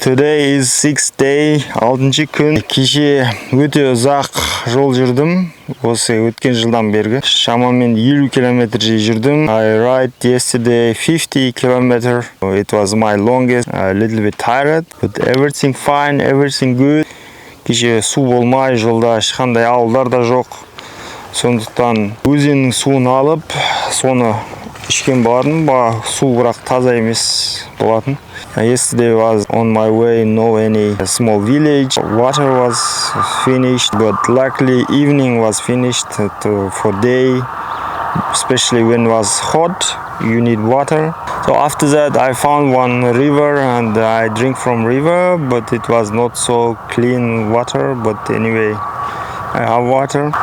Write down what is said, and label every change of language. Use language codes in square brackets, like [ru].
[en] Today is 6th day, [kk] 6-ші күн. Кеше өте ұзақ жол жүрдім. Осы өткен жылдан бергі. Шамамен 50 километр жүрдім. [en] I ride yesterday 50 kilometer. It was my longest. A little bit tired, but everything fine, everything good. [kk] Кеше су болмай, жолда ешқандай ауылдар да жоқ. Сондықтан өзеннің суын алып, соны ішкен болатын. Су бірақ таза емес болатын. [en] Yesterday was on my way, no any small village. Water was finished, but luckily evening was finished for day. Especially when it was hot, you need water. So after that I found one river and I drink from river, but it was not so clean water, but anyway I have water.